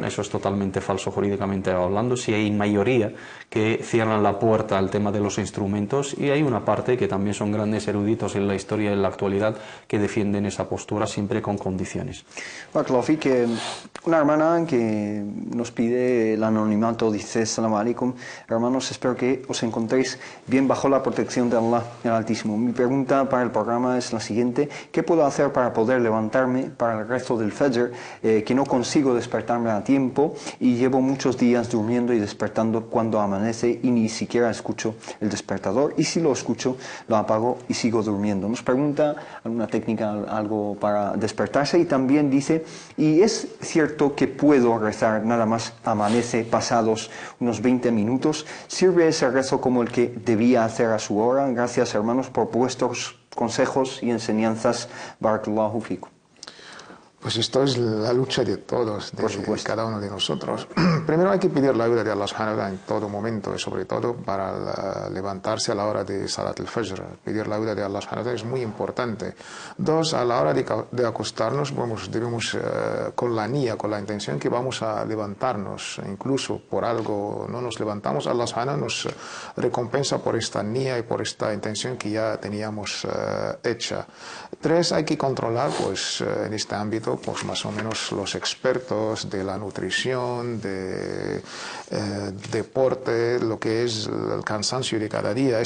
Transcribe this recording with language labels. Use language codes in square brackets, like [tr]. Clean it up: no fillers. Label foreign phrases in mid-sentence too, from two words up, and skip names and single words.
[es] Eso es totalmente falso jurídicamente hablando. Si hay mayoría que cierran la puerta al tema de los instrumentos, y hay una parte que también son grandes eruditos en la historia y en la actualidad que defienden esa postura siempre con condiciones. Que una hermana que nos pide el anonimato dice: [ar] سلام عليكم, [es] hermanos, espero que os encontréis bien bajo la protección de Allah el Altísimo. Mi pregunta para el programa es la siguiente: ¿qué puedo hacer para poder levantarme para el rezo del Fajr, que no consigo despertarme a tiempo, y llevo muchos días durmiendo y despertando cuando amanece y ni siquiera escucho el despertador, y si lo escucho lo apago y sigo durmiendo? Nos pregunta alguna técnica, algo para despertarse, y también dice: ¿y es cierto que puedo rezar nada más amanece pasados unos 20 minutos? ¿Sirve ese rezo como el que debía hacer a su hora? Gracias, hermanos, por vuestros consejos y enseñanzas. [ar] بارك الله فيكم. [es] Pues esto es la lucha de todos, de cada uno de nosotros. Primero hay que pedir la ayuda de Allah [ar] سبحانه وتعالى [es] en todo momento, y sobre todo para levantarse a la hora de [ar] صلاة الفجر. [es] Pedir la ayuda de Allah [ar] سبحانه وتعالى [es] es muy importante. Dos, a la hora de acostarnos, debemos con la niyya, con la intención que vamos a levantarnos. Incluso por algo no nos levantamos, Allah [ar] سبحانه وتعالى [es] nos recompensa por esta niyya y por esta intención que ya teníamos hecha. Tres, hay que controlar pues en este ámbito pues más o menos los expertos de la nutrición, de deporte, lo que es el cansancio de cada día.